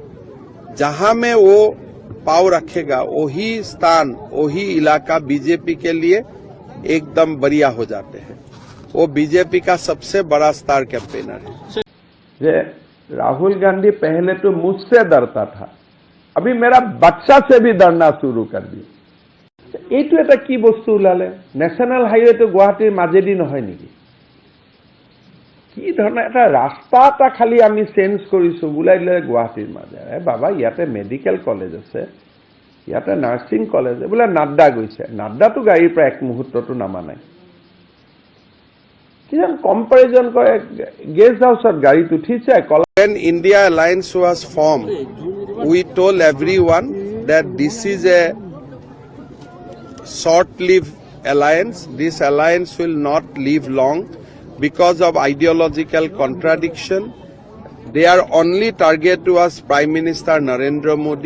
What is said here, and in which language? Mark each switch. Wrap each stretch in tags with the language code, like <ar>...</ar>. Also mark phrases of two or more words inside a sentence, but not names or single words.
<hi>जहां में वो पाव रखेगा वही स्थान, वही इलाका बीजेपी के लिए एकदम बढ़िया हो जाते हैं। वो बीजेपी का सबसे बड़ा स्टार कैंपेनर है। राहुल गांधी पहले तो मुझसे डरता था, अभी मेरा बच्चा से भी डरना शुरू कर दिया।</hi> <as>এইটো এটা কি বস্তু ওলালে? নেশনাল হাইৱে তো গুৱাহাটীৰ মাজেদি নহয় নেকি? কি ধৰণৰ এটা ৰাস্তা এটা খালি আমি চেঞ্জ কৰিছো বুলাই দিলে গুৱাহাটীৰ মাজে। বাবা ইয়াতে মেডিকেল কলেজ আছে, ইয়াতে নাৰ্ছিং কলেজ, বোলে নাড্ডা গৈছে। নাড্ডাটো গাড়ীৰ পৰা এক মুহূৰ্তটো নামা নাই। কিমান কম্পেৰিজন কৰে,</as> <en>guest house</en> <as>গাড়ীত উঠিছে।</as> <en>When India Alliance was formed, we told everyone that this is a short-lived alliance. This alliance will not live long because of ideological contradiction. Their only target was Prime Minister Narendra Modi.</en>